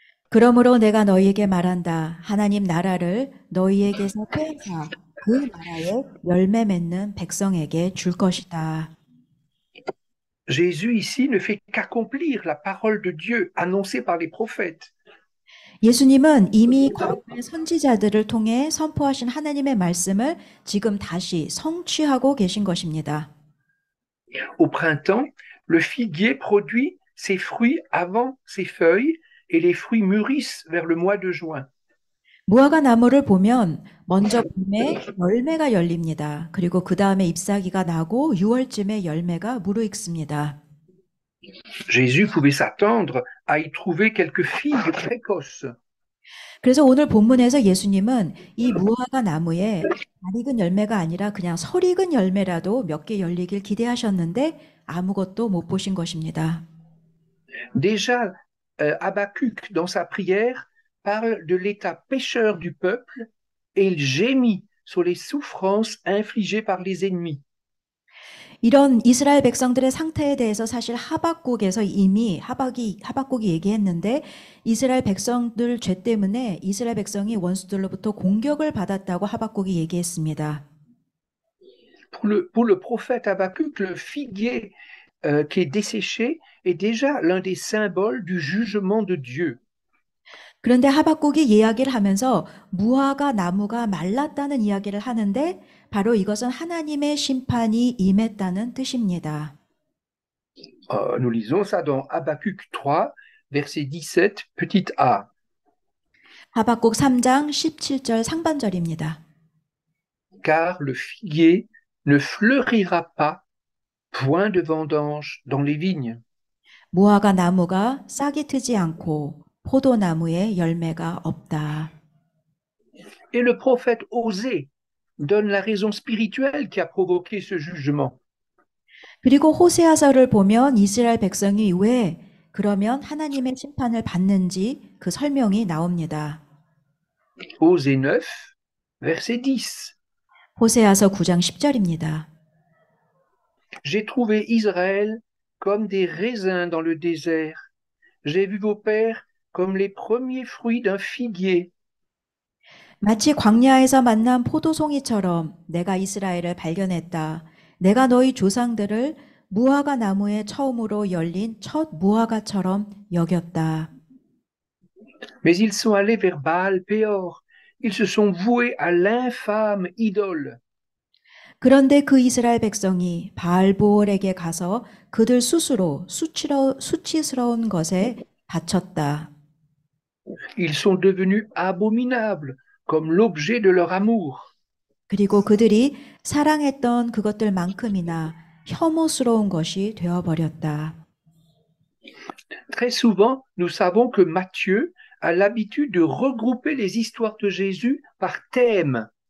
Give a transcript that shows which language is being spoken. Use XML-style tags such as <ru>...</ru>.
<ko>그러므로 내가 너희에게 말한다. 하나님 나라를 너희에게서 빼앗아 그 나라에 열매 맺는 백성에게 줄 것이다.</ko> <fr>Jésus ici ne fait qu'accomplir la parole de Dieu annoncée par les prophètes.</fr> <ko>예수님은 이미 과거의 선지자들을 통해 선포하신 하나님의 말씀을 지금 다시 성취하고 계신 것입니다.</ko> <fr>Au printemps, le figuier produit ses fruits avant ses feuilles et les fruits mûrissent vers le mois de juin.</fr> <ko>무화과 나무를 보면 먼저 봄에 열매가 열립니다. 그리고 그 다음에 잎사귀가 나고 6월쯤에 열매가 무르익습니다.</ko> <fr>Jésus pouvait s'attendre à y trouver quelques figues précoces.</fr> <ko>그래서 오늘 본문에서 예수님은 이 무화과 나무에 잘 익은 열매가 아니라 그냥 설 익은 열매라도 몇 개 열리길 기대하셨는데 아무것도 못 보신 것입니다.</ko> <fr>Déjà, Habakkuk, dans sa prière, parle de l'état pécheur du peuple et il gémit sur les souffrances infligées par les ennemis.</fr> <ko>이런 이스라엘 백성들의 상태에 대해서 사실 하박국에서 이미 하박국이 얘기했는데 이스라엘 백성들 죄 때문에 이스라엘 백성이 원수들로부터 공격을 받았다고 하박국이 얘기했습니다.</ko> <fr>Pour le prophète Habakkuk, le figuier qui est desséché est déjà l'un des symboles du jugement de Dieu.</fr> <ko>그런데 하박국이 이야기를 하면서 무화과 나무가 말랐다는 이야기를 하는데 바로 이것은 하나님의 심판이 임했다는 뜻입니다.</ko> <fr>Nous lisons ça dans Habakkuk 3, verset 17, petit a.</fr> <ko>하박국 3장 17절 상반절입니다.</ko> <fr>Car le figuier ne fleurira pas, point de vendange dans les vignes.</fr> <ko>무화과 나무가 싹이 트지 않고 포도나무에 열매가 없다.</ko> <fr>Et le prophète Osée donne la raison spirituelle qui a provoqué ce jugement.</fr> <ko>그리고 호세아서를 보면 이스라엘 백성이 왜 그러면 하나님의 심판을 받는지 그 설명이 나옵니다.</ko> <fr>Osée 9, verset 10.</fr> <ko>호세아서 9장 10절입니다.</ko> <fr>J'ai trouvé Israël comme des raisins dans le désert. J'ai vu vos pères comme les premiers fruits d'un figuier.</fr> <ko>마치 광야에서 만난 포도송이처럼 내가 이스라엘을 발견했다. 내가 너희 조상들을 무화과 나무에 처음으로 열린 첫 무화과처럼 여겼다.</ko> <fr>Mais ils sont allés vers Baal Péor. Ils se sont voués à l'infâme idole.</fr> <ko>그런데 그 이스라엘 백성이 바알보올에게 가서 그들 스스로 수치스러운 것에 바쳤다.</ko> <fr>Ils sont devenus abominables comme l'objet de leur amour.</fr> <ko>그리고 그들이 사랑했던 그것들만큼이나 혐오스러운 것이 되어버렸다.</ko> <fr>Très souvent, nous savons que Matthieu a l'habitude de regrouper les histoires de Jésus par thème.</fr>